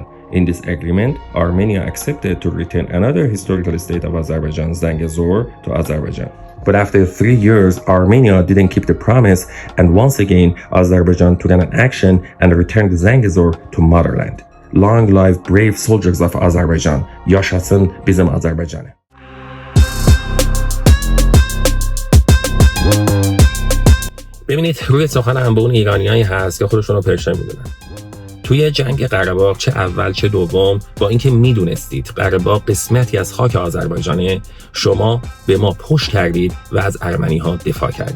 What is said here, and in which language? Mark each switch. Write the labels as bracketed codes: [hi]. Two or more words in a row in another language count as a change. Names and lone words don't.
[en] In this agreement, Armenia accepted to return another historical state of Azerbaijan, Zangezur, to Azerbaijan. But after 3 years, Armenia didn't keep the promise, and once again, Azerbaijan took an action and returned Zangezur to motherland. Long live brave soldiers of Azerbaijan. [az] Yashasın bizim Azerbaycan. [fa] ببینید روی سخن انبون ایرانیایی هست که خودشون رو پرشن میدونن. توی جنگ قره چه اول چه دوم با اینکه میدونستید قره قسمتی از خاک آذربایجانه، شما به ما پشت کردید و از ارمنی ها دفاع کردید.